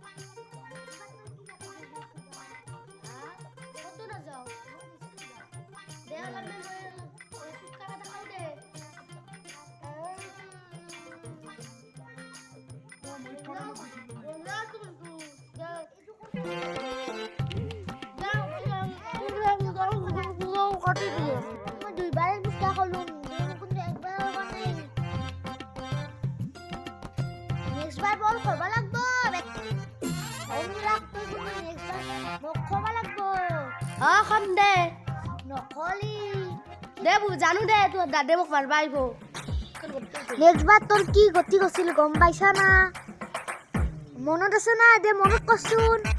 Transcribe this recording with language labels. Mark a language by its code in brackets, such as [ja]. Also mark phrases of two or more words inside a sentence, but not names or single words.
[rkt] হ্যাঁ কত না যাও দে লাগবে ওই পুচকা দে খাও দে দুইবারে পুচকা খালুম কিন্তু একবার নাই নেক্সট বার বল খাবা লাগব আমি রাখতো কিন্তু নেক্সট বার মোক খাবা লাগব খাম দে নকলি দে জানো দে তোর দাদে মোক মারবা আইব নেক্সট বার তোর কি গতি গছিল গম পাইছা না মনত আছে না দে মনত করছুন